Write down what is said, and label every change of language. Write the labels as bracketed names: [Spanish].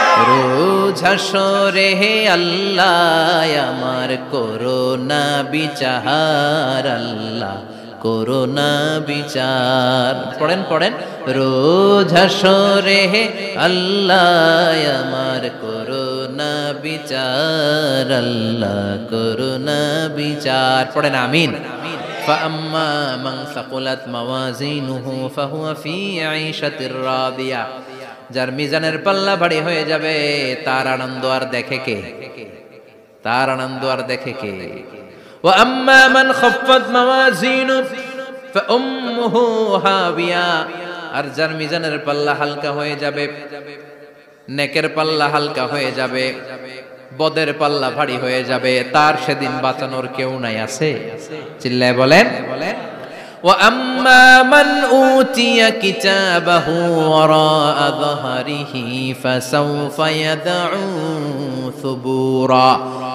[Bangla] রোজ হাসরে হে আল্লাহ আমার করোনা বিচার, আল্লাহ করোনা বিচার। পড়েন পড়েন, রোজ হাসরে হে আল্লাহ আমার করোনা বিচার, আল্লাহ করোনা বিচার। পড়েন আমিন। [Arabic] فأما من ثقلت موازينه فهو في عيشة راضية। [Bangla] যার মিজানের পাল্লা ভারী হয়ে যাবে তার আনন্দ আর দেখে কে? তার আনন্দ আর দেখে কে? [Arabic] وأما من خفت موازينه فأمه هاوية। [Bangla] আর যার মিজানের পাল্লা হালকা হয়ে যাবে, নেকের পাল্লা হালকা হয়ে যাবে, বদের পাল্লা ভারী হয়ে যাবে, তার সেদিন বাঁচানোর কেউ নাই। আছে? চিল্লায় বলেন। [Arabic] وَأَمَّا مَنْ أُوتِيَ كِتَابَهُ وَرَاءَ ظَهْرِهِ فَسَوْفَ يَدْعُو ثُبُورًا।